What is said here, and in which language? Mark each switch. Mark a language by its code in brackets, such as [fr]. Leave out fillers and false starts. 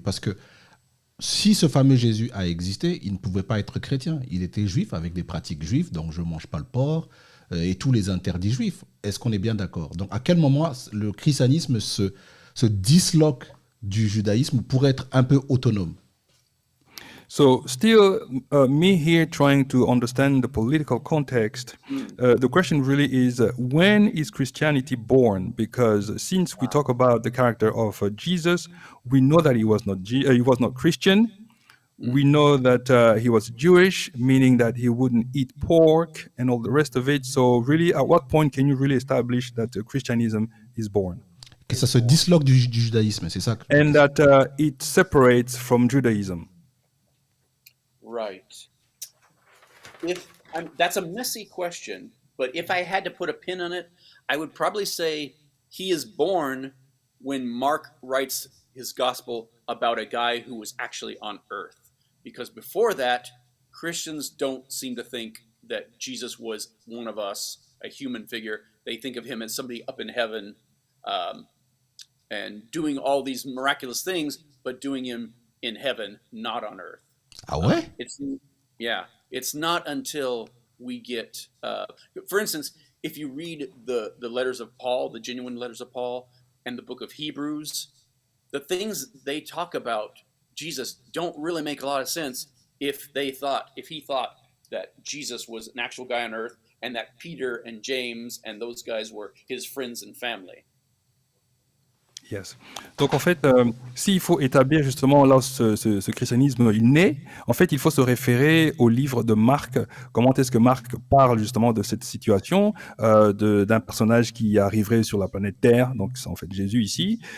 [fr] Parce que si ce fameux Jésus a existé, il ne pouvait pas être chrétien. Il était juif avec des pratiques juives, donc je ne mange pas le porc et tous les interdits juifs. Est-ce qu'on est bien d'accord? Donc à quel moment le christianisme se disloque du judaïsme pour être un peu autonome? [en] So still, me here trying to understand the political context, the question really is, when is Christianity born? Because since we talk about the character of Jesus, we know that he was not Christian. We know that he was Jewish, meaning that he wouldn't eat pork and all the rest of it. So really, at what point can you really establish that Christianism is born? [fr] Que ça se disloque du judaïsme, c'est ça? [en] And that it separates from Judaism. Right. That's a messy question, but if I had to put a pin on it, I would probably say he is born when Mark writes his gospel about a guy who was actually on earth. Because before that, Christians don't seem to think that Jesus was one of us, a human figure. They think of him as somebody up in heaven and doing all these miraculous things, but doing him in heaven, not on earth. [fr] Ah ouais? [en] It's not until we get, for instance, if you read the letters of Paul, the genuine letters of Paul, and the book of Hebrews, the things they talk about Jesus don't really make a lot of sense if he thought that Jesus was an actual guy on earth and that Peter and James and those guys were his friends and family. Yes. [fr] Donc en fait, s'il faut établir justement là ce christianisme il naît, en fait, il faut se référer au livre de Marc. Comment est-ce que Marc parle justement de cette situation d'un personnage qui arriverait sur la planète Terre, donc c'est en fait Jésus ici.